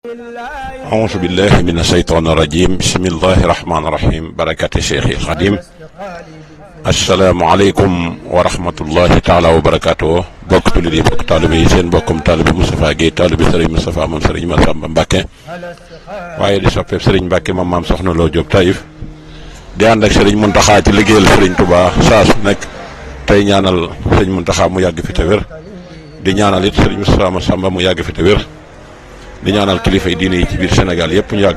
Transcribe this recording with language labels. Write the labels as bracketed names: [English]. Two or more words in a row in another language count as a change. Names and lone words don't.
[Arabic] أعوذ بالله من الشيطان الرجيم بسم الله الرحمن الرحيم بركة شيخي الخديم السلام عليكم ورحمة الله تعالى وبركاته [Wolof] bokk jullit yi bokk taalibe yi seen bokkum taalibe Moustapha Guèye taalibe Serigne Moustapha moom Serigne Massamba Mbacke waaye di soppeeb Serigne Mbacke moom maam Soxna Lo Diop Taïf di ànd ak Serigne Mountakha ci liggéeyal Serigne Touba saa su nekk tey ñaanal Serigne Mountakha mu yàgg fi te wér di ñaanal it Serigne Moustapha Massamba mu yàgg fi te wér di ñaanal kilifa yi diine yi ci biir Sénégal yëpp ñu yàgg